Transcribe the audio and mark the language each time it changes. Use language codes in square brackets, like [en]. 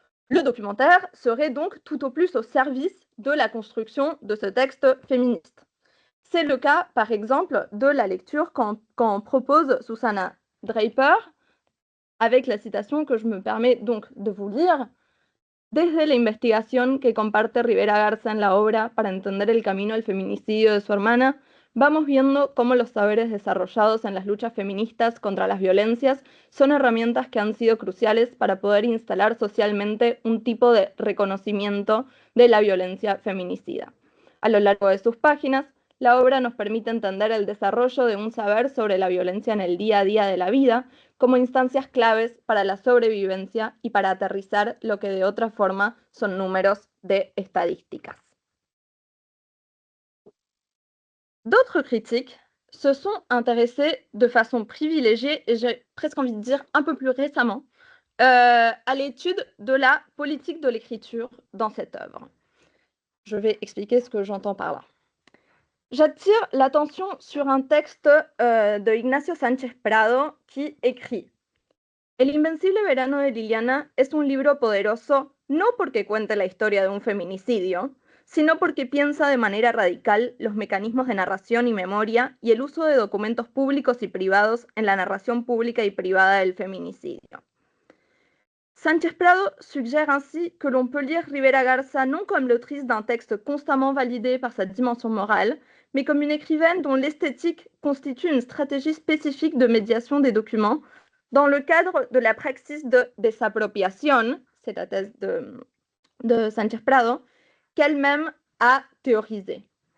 [fr] Le documentaire serait donc tout au plus au service de la construction de ce texte féministe. C'est le cas, par exemple, de la lecture qu'en propose Susanna Draper, avec la citation que je me permets donc de vous lire. [es] Desde la investigación que comparte Rivera Garza en la obra para entender el camino al feminicidio de su hermana, vamos viendo cómo los saberes desarrollados en las luchas feministas contra las violencias son herramientas que han sido cruciales para poder instalar socialmente un tipo de reconocimiento de la violencia feminicida. A lo largo de sus páginas, la obra nos permite entender el desarrollo de un saber sobre la violencia en el día a día de la vida como instancias claves para la sobrevivencia y para aterrizar lo que de otra forma son números de estadísticas. [fr] D'autres critiques se sont intéressés de façon privilégiée, et j'ai presque envie de dire un peu plus récemment, à l'étude de la politique de l'écriture dans cette œuvre. Je vais expliquer ce que j'entends par là. J'attire l'attention sur un texte de Ignacio Sánchez Prado qui écrit: [es] El Invencible Verano de Liliana es un libro poderoso no porque cuente la historia de un feminicidio, sino porque piensa de manera radical los mecanismos de narración y memoria y el uso de documentos públicos y privados en la narración pública y privada del feminicidio. [fr] Sánchez Prado suggère ainsi que l'on peut lire Rivera Garza non comme l'autrice d'un texte constamment validé par sa dimension morale, mais comme une écrivaine dont l'esthétique constitue une stratégie spécifique de médiation des documents dans le cadre de la praxis de desapropiación, c'est la thèse de Sánchez Prado, qu'elle-même a théorisée.